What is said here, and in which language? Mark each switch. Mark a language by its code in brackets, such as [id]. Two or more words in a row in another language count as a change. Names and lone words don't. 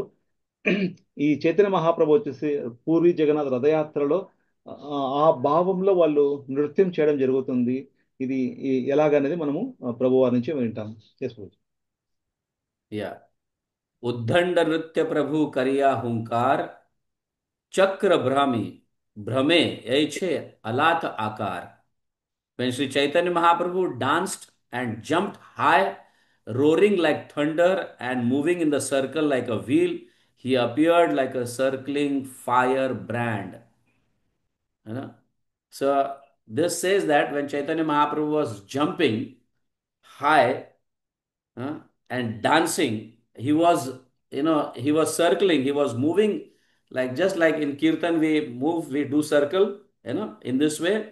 [te] ఈ చైతన్య మహాప్రభు వచ్చేసి పూరి జగన్నాథ్ రథయాత్రలో ఆ భావంలో వాళ్ళు నృత్యం చేయడం జరుగుతుంది. ఇది ఎలాగనేది మనము ప్రభు వారి నుంచి వింటాము. [bn] యా. উদ্দণ্ড নৃত্য প্রভু করিয়া হুঙ্কার চক্র ভ্রমে ঐছে অলাত আকার. [en] When Sri Chaitanya Mahaprabhu danced and jumped high, roaring like thunder and moving in the circle like a wheel, he appeared like a circling fire brand. You know? So this says that when Chaitanya Mahaprabhu was jumping high and dancing, he was, he was circling, he was moving Like just like in Kirtan, we move, we do circle, in this way.